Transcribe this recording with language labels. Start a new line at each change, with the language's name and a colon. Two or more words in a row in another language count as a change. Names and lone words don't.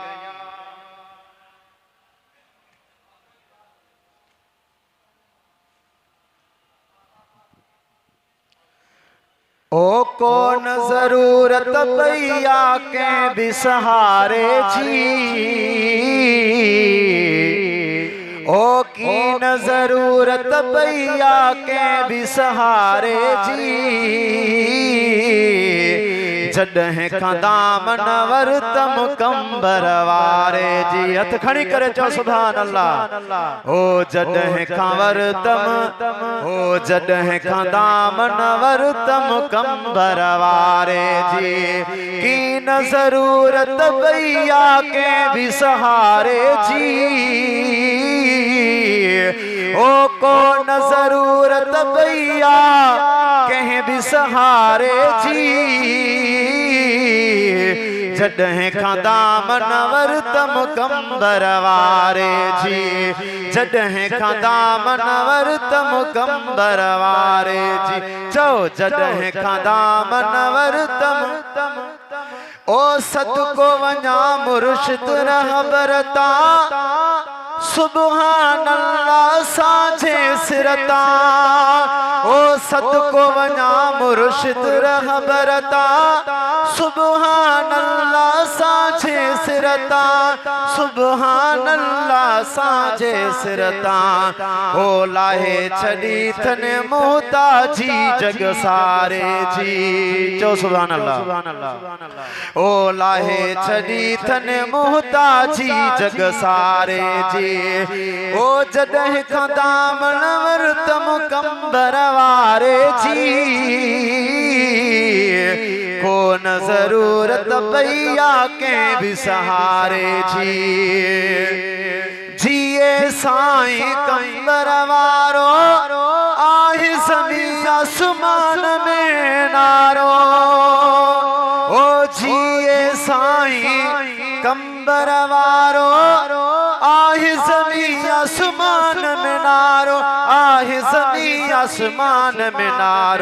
Sindhi: ओ कौन जरूरत भैया के भी सहारे जी, ओ की न जरूरत भैया के भी सहारे जी। जॾहिं खां दामन वरतम कंबर वारे जी। हथ खणी करे चओ
Arabic: سبحان الله.
Sindhi: ओ जॾहिं खां वरतम, ओ जॾहिं खां दामन वरतम कंबर वारे जी। की न जरूरत भैया के भी सहारे जी, ओ को न जरूरत भैया कहीं भी सहारे जी। जॾहिं खां दामन वरतम कंबर वारे जी, जॾहिं खां दामन वरतम कंबर वारे जी। चओ जॾहिं खां दामन वरतम, ओ सदको वञा मुर्शिद रहबरता,
Arabic: سبحان الله
Sindhi: साझे सिरता। ओ सदको वञा मुर्शिद रहबरता,
Arabic: سبحان الله
Sindhi: साझे सिरता,
Arabic: سبحان الله
Sindhi: साझे सिरता। ओ लाहे छड़ी थने मोहताजी जग सारे जी।
Arabic: चो سبحان الله.
Sindhi: ओ लाहे छड़ी थने मोहताजी जग सारे जी। ओ जॾहिं खां दामन वरतम कंबर वारे जी, को न जरूरत भैया के भी सहारे जी। जिए साईं कंबर वारो, आहे ज़मीन आसमान में नारो। ओ जिए साईं कंबर वारो, आहे ज़मीन आसमान में नारो, आहे ज़मीन आसमान में नारो।